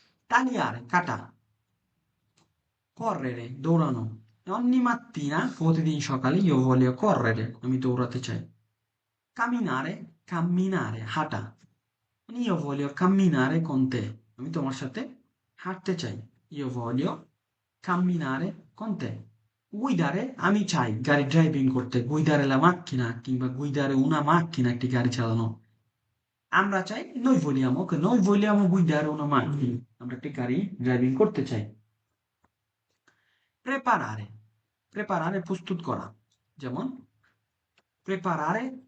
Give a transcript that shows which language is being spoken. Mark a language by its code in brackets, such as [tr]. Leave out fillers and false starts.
[bn] tagliare, কাটা। correre, দৌড়ানো। ogni mattina, প্রতিদিন সকালে, [it] io voglio correre, [bn] আমি দৌড়াতে চাই। [it] camminare, camminare, হাঁটা। io voglio camminare con te, [bn] আমি তোমার সাথে হাঁটতে চাই। [it] io voglio camminare con te। [bn] guidare, আমি চাই গাড়ি ড্রাইভিং করতে, [it] guidare la macchina, [bn] কিংবা [it] guidare una macchina, [bn] একটি গাড়ি চালানো। আমরা চাই, [it] noi vogliamo guidare una macchina, [bn] আমরা একটি গাড়ি ড্রাইভিং করতে চাই। preparare, preparare প্রস্তুত করা, যেমন preparare